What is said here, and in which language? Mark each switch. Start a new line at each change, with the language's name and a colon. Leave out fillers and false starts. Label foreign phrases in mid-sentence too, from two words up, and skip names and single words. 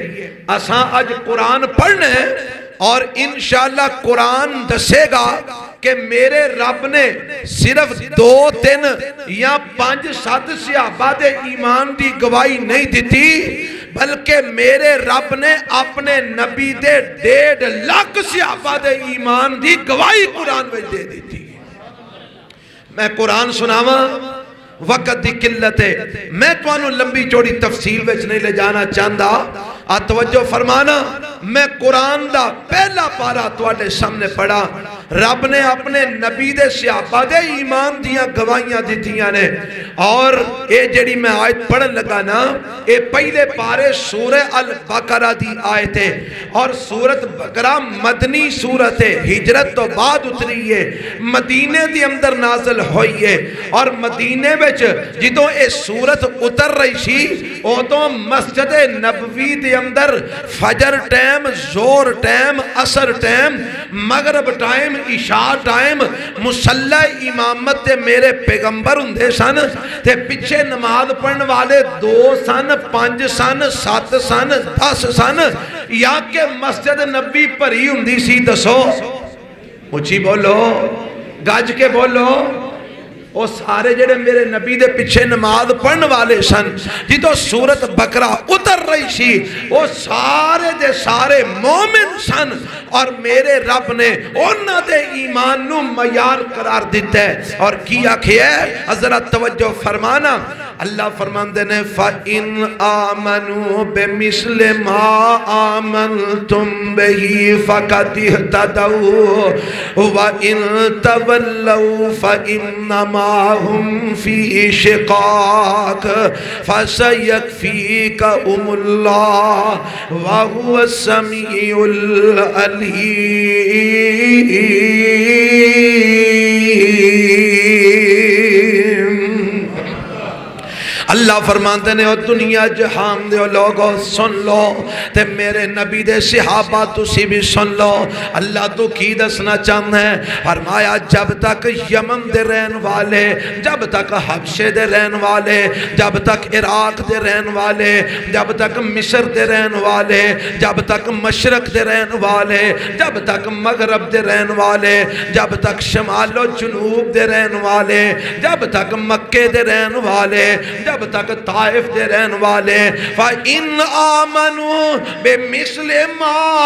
Punjabi: اساں اج قرآن پڑھنے اور انشاءاللہ قرآن دسے گا کہ میرے رب نے صرف دو تین یا پانچ سات صحابہ دے ایمان دی گواہی نہیں دیتی بلکہ میرے رب نے اپنے نبی دے 1.5 لاکھ صحابہ دے ایمان دی گواہی قرآن میں دے دیتی. میں قرآن سناواں وقت دی قلت ہے میں تو انہوں لمبی چوڑی تفصیل وچ نہیں لے جانا چاہتا. توجہ فرمانا میں قرآن دا پہلا پارا تواڈے سامنے پڑھا. رب نے اپنے نبی دے صحابہ دے ایمان دیاں گواہیاں دیتیاں نے اور اے جڑی میں آیت پڑھن لگا نا اے پہلے پارے سورہ البقرہ دی آیت ہے اور سورت بقرہ مدنی سورت ہے. ہجرت تو بعد اتری ہے مدینے دی اندر نازل ہوئی ہے اور مدینے وچ جدوں اے سورت اتر رہی سی اوتوں مسجد نبوی دی اندر فجر ٹائم زور ٹائم عصر ٹائم مغرب ٹائم عشاء ٹائم مسلح امامت تے میرے پیغمبر ہوندے سن تے پیچھے نماز پڑھن والے 2 سن 5 سن 7 سن 10 سن یا کہ مسجد نبی بھری ہوندی سی. دسو اچھی بولو گج کے بولو وہ سارے جڑے میرے نبی دے پیچھے نماز پڑھن والے سن جدو سورت بقرہ اتر رہی سی وہ سارے دے سارے مومن سن اور میرے رب نے انہاں دے ایمان نو معیار قرار دیتا ہے اور کیا کیا ہے حضرت توجہ فرمانا اللہ فرماندے نے فَإِنْ
Arabic: آمَنُوا بِمِثْلِ مَا آمَنْتُمْ بِهِ فَقَدِ اهْتَدَوْا وَإِنْ تَوَلَّوْا فَإِنَّمَا هُمْ فِي شِقَاقٍ فَسَيَكْفِيكَهُمُ اللَّهُ وَهُوَ السَّمِيعُ الْعَلِيمُ
Punjabi: اللہ فرماتے ہیں دنیا جہان دے لوگوں سن لو تے میرے نبی دے صحابہ تسی بھی سن لو اللہ تو کی دسنا چاہتا ہے فرمایا جب تک یمن دے رہن والے جب تک حبشے دے رہن والے جب تک عراق دے رہن والے جب تک مصر دے رہن والے جب تک مشرق دے رہن والے جب تک مغرب دے رہن والے جب تک شمال و جنوب دے رہن والے جب تک مکے دے رہن والے جب تک طائف دے رہن والے
Arabic: فَإِنْ آمَنُوا بِمِثْلِ مَا